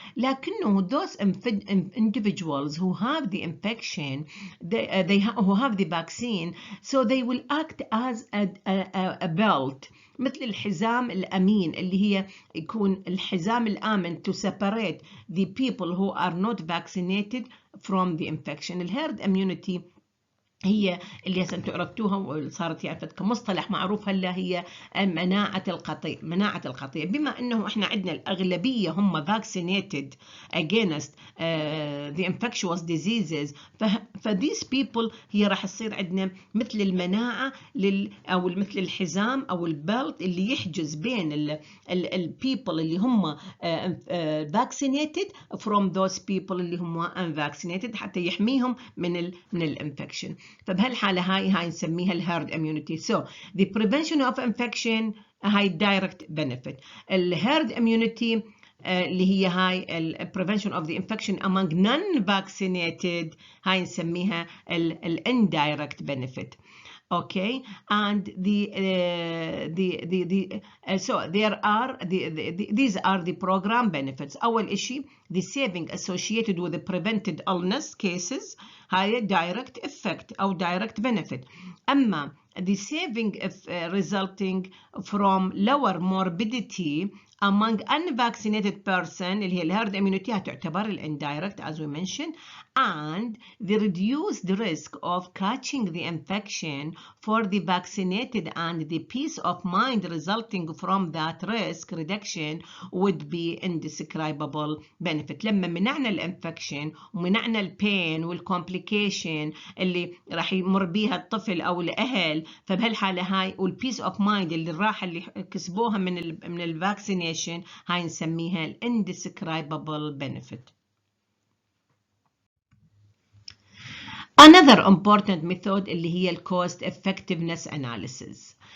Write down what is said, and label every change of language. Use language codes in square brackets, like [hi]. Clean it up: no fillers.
[en] لكنه those individuals who have the infection, who have the vaccine, so they will act as a belt، [ar] مثل الحزام الأمين اللي هي يكون الحزام الآمن [en] to separate the people who are not vaccinated from the infection. [ar] الهيرد immunity هي اللي هسه انتم عرفتوها وصارت يعني كمصطلح معروف هلا، هي مناعة القطيع. مناعة القطيع بما انه احنا عندنا الاغلبية هم [en] vaccinated against the infectious diseases، these people [ar] هي راح تصير عندنا مثل المناعة او مثل الحزام او البلت اللي يحجز بين ال people اللي هم [en] vaccinated from those people [ar] اللي هم unvaccinated، حتى يحميهم من الانفكشن. فبهالحالة هاي نسميها الهيرد immunity. [en] So the prevention of infection هاي direct benefit. الهيرد immunity اللي هي هاي prevention of the infection among non-vaccinated [ar] هاي نسميها [en] indirect benefit. Okay, and so there are these are the program benefits. [ar] أول إشي [en] the saving associated with the prevented illness cases هاي direct effect أو direct benefit. أما the saving resulting from lower morbidity among unvaccinated person اللي هي الهيرد immunity هتعتبر indirect as we mentioned, and the reduced risk of catching the infection for the vaccinated and the peace of mind resulting from that risk reduction would be indescribable benefit. [ar] لما منعنا الانفكشن ومنعنا البين والكومبليكيشن اللي راح يمر بيها الطفل او الاهل، فبهالحاله هاي والبيس اوف مايند اللي الراحه اللي كسبوها من الفاكسينيشن هاي نسميها [en] indescribable benefit. Another important method اللي هي cost effectiveness analysis.